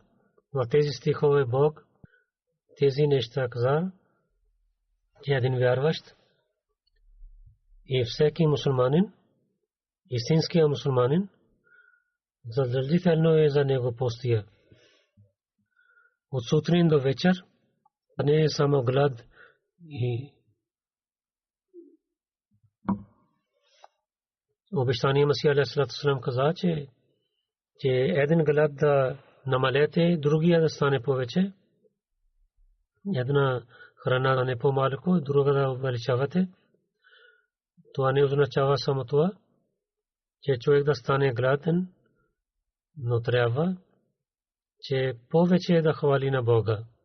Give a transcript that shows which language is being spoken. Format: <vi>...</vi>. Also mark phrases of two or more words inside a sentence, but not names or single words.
<bg>В тези стихове Бог тези неща каза, че един вярващ и всеки мусулманин, истинския мусулманин, задължително е за него постия. От сутрин до вечер, не е само глад. И обещания Масия</bg> <ar>عليه الصلاة والسلام</ar> <bg>каза, че един глад да намалете, другия да стане повече. Една храна да не по-малко, друга да увеличавате. Това не означава само това, че човек да стане гладен, но трябва, че повече да хвали на Бога.</bg>